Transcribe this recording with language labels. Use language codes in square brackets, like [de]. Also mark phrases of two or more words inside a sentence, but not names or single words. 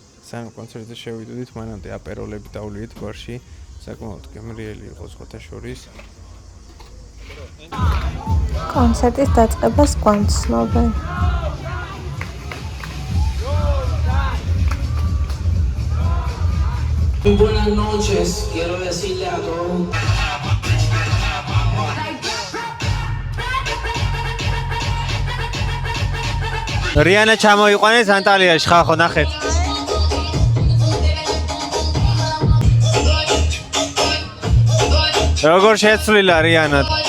[ka] სამ კონცერტზე შევიდოდით, მანამდე აპეროლები დავლიეთ ბარში, საკმაოდ გემრიელი იყო სხვათა შორის. კონცერტის დაწყებას გვამცნობენ. [es] Buenas noches, quiero decirle a todos. [ka] რიანა ჩამოიყვანეს ანტალიაში, ხახო ნახეთ. როგორ შეცვლილა რიანა?